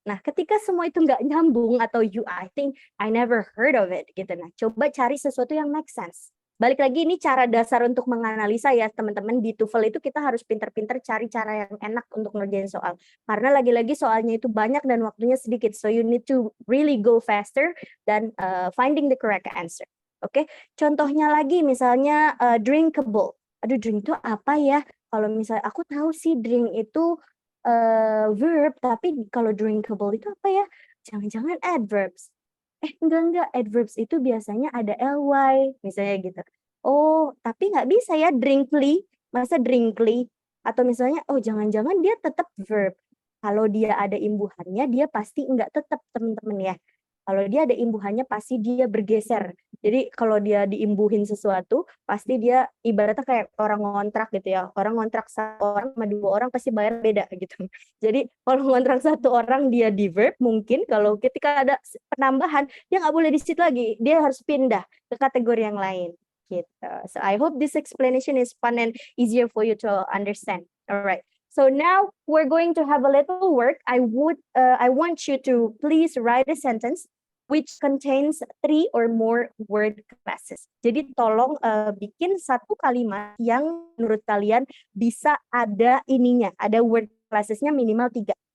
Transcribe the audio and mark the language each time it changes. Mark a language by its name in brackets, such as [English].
[Indonesian] Nah, ketika semua itu nggak nyambung atau [English] I think I never heard of it [Indonesian] gitu. Nah, coba cari sesuatu yang make sense. Balik lagi ini cara dasar untuk menganalisa ya teman-teman di TOEFL itu kita harus pinter-pinter cari cara yang enak untuk ngerjain soal. Karena lagi-lagi soalnya itu banyak dan waktunya sedikit. [English] So you need to really go faster dan finding the correct answer. [Indonesian] Oke, contohnya lagi misalnya drinkable. Aduh, drink itu apa ya? Kalau misalnya aku tahu sih drink itu verb, tapi kalau drinkable itu apa ya? Jangan-jangan adverbs. Enggak, adverbs itu biasanya ada ly, misalnya gitu. Oh, tapi nggak bisa ya drinkly, masa drinkly? Atau misalnya, oh jangan-jangan dia tetap verb. Kalau dia ada imbuhannya, dia pasti nggak tetap teman-teman ya. Kalau dia ada imbuhannya, pasti dia bergeser. Jadi kalau dia diimbuhin sesuatu, pasti dia ibaratnya kayak orang ngontrak gitu ya. Orang ngontrak satu orang sama dua orang pasti bayar beda gitu. Jadi kalau ngontrak satu orang dia di verb, mungkin kalau ketika ada penambahan, dia nggak boleh di situ lagi. Dia harus pindah ke kategori yang lain. Gitu. [English] So I hope this explanation is fun and easier for you to understand. Alright. So now we're going to have a little work. I want you to please write a sentence which contains 3 or more word classes. [Indonesian] Jadi tolong bikin satu kalimat yang menurut kalian bisa ada ininya, ada word classesnya minimal 3.